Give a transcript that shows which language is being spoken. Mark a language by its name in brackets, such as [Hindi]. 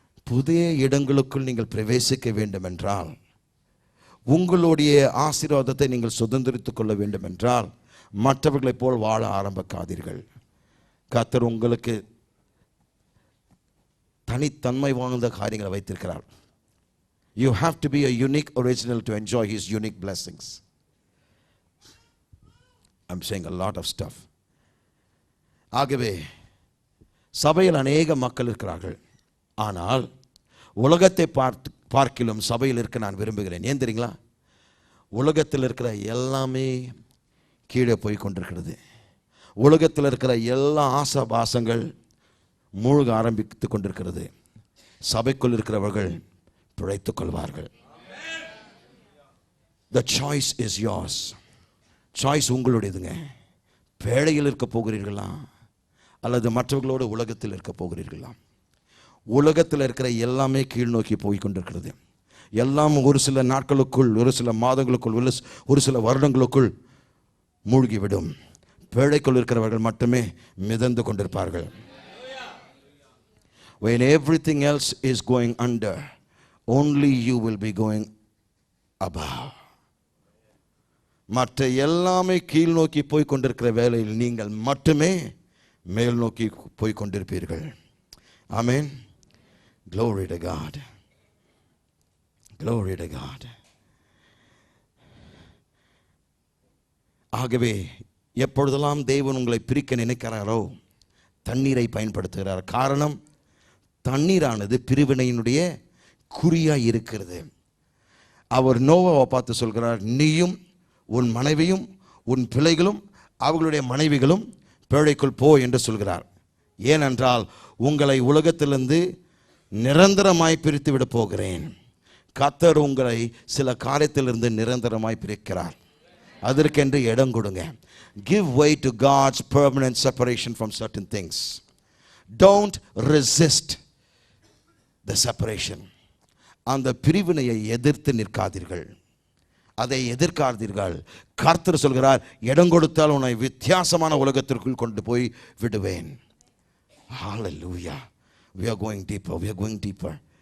[Tamil] புதிய இடங்களுக்குள் நீங்கள் பிரவேசிக்க வேண்டும் என்றால், உங்களுடைய ஆசீர்வாதத்தை நீங்கள் சுதந்திரித்துக் கொள்ள வேண்டும் என்றால், மற்றவர்களைப் போல் வாழ ஆரம்பிக்காதீர்கள். கர்த்தர் உங்களுக்கு தனித்தன்மை வாய்ந்த காரியங்களை வைத்திருக்கிறார். [English] You have to be a unique original to enjoy his unique blessings. I'm saying a lot of stuff. [Tamil] ஆகவே சபையில் அநேக மக்கள் இருக்கிறார்கள், ஆனால் உலகத்தை பார்க்கிலும் சபையில் இருக்க நான் விரும்புகிறேன். ஏன் தெரியுங்களா? உலகத்தில் இருக்கிற எல்லாமே கீழே போய் கொண்டிருக்கிறது. உலகத்தில் இருக்கிற எல்லா ஆசாபாசங்கள் மூழ்க ஆரம்பித்து கொண்டிருக்கிறது. சபைக்குள் இருக்கிறவர்கள் பிழைத்துக் கொள்வார்கள். [English] The choice is yours. [Tamil] Choice உங்களுடையதுங்க. பேழையில் இருக்க போகிறீர்களா அல்லது மற்றவர்களோடு உலகத்தில் இருக்க போகிறீர்களா? உலகத்தில் இருக்கிற எல்லாமே கீழ் நோக்கி போய் கொண்டிருக்கிறது. எல்லாம் ஒரு சில நாட்களுக்குள், ஒரு சில மாதங்களுக்குள், ஒரு சில வருடங்களுக்குள் மூழ்கிவிடும். பேழைக்குள் இருக்கிறவர்கள் மட்டுமே மிதந்து கொண்டிருப்பார்கள். [English] When everything else is going under, only you will be going above. [Tamil] மற்ற எல்லாமே கீழ் நோக்கி போய் கொண்டிருக்கிற வேளையில் நீங்கள் மட்டுமே மேல் நோக்கி போய் கொண்டிருப்பீர்கள். ஆமென். [English] Glory to God. Glory to God. [Tamil] ஆகவே எப்பொழுதெல்லாம் தேவன் உங்களை பிரிக்க நினைக்கிறாரோ தண்ணீரை பயன்படுத்துகிறார். காரணம், தண்ணீரானது பிரிவினையினுடைய குறியாய் இருக்கிறது. அவர் நோவாவை பார்த்து சொல்கிறார், நீயும் உன் மனைவியும் உன் பிள்ளைகளும் அவர்களுடைய மனைவிகளும் பேழைக்குள் போ என்று சொல்கிறார். ஏனென்றால் உங்களை உலகத்திலிருந்து நிரந்தரமாய் பிரித்து விட போகிறேன். கர்த்தர் உங்களை சில காரியத்திலிருந்து நிரந்தரமாய் பிரிக்கிறார். அதற்கென்று இடம் கொடுங்க. [English] Give way to God's permanent separation from certain things. Don't resist the separation. [Tamil] அந்த பிரிவினையை எதிர்த்து நிற்காதீர்கள், அதை எதிர்க்காதீர்கள். கர்த்தர் சொல்கிறார், இடம் கொடுத்தால் உன்னை வித்தியாசமான உலகத்திற்குள் கொண்டு போய் விடுவேன். [English] Hallelujah. We are going deeper. [Tamil] We are going deeper.